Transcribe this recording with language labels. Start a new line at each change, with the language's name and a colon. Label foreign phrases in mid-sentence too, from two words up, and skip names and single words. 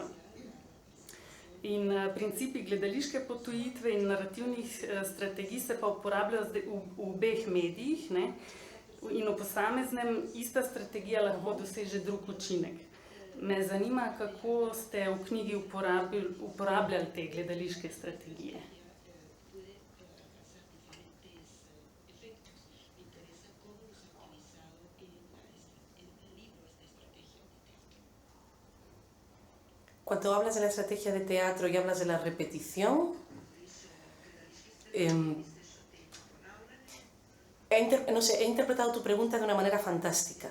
Slovenian: In principi gledališke potujitve in narativnih strategij se pa uporabljajo zdaj v obeh medijih, in v posameznem ista strategija lahko doseže drug učinek. Me zanima, kako ste v knjigi uporabljali te gledališke strategije.
Spanish: Cuando hablas de la estrategia de teatro y hablas de la repetición, he interpretado tu pregunta de una manera fantástica.